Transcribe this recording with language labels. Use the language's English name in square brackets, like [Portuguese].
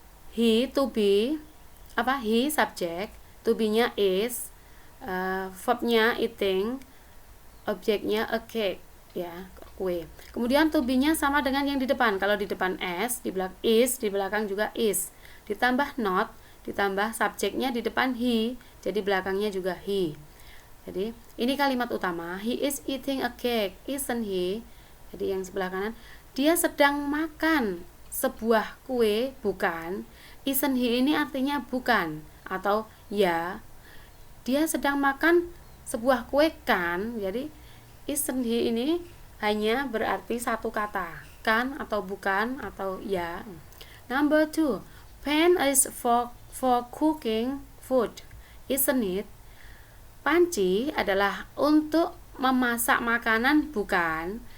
[Indonesian] He to be he subjek, to be-nya is, verb-nya eating, objeknya a cake ya, kue. Kemudian to be-nya sama dengan yang di depan. Kalau di depan s, di belakang is, di belakang juga is. Ditambah not, ditambah subjeknya di depan he, jadi belakangnya juga he. Jadi ini kalimat utama, [English] he is eating a cake, isn't he? [Indonesian] Jadi yang sebelah kanan, dia sedang makan sebuah kue, bukan. Isn't he ini artinya bukan atau ya. Dia sedang makan sebuah kue, kan. Jadi isn't he ini hanya berarti satu kata, kan atau bukan atau ya. [English] Number 2, pan is for cooking food, isn't it? [Indonesian] Panci adalah untuk memasak makanan, bukan.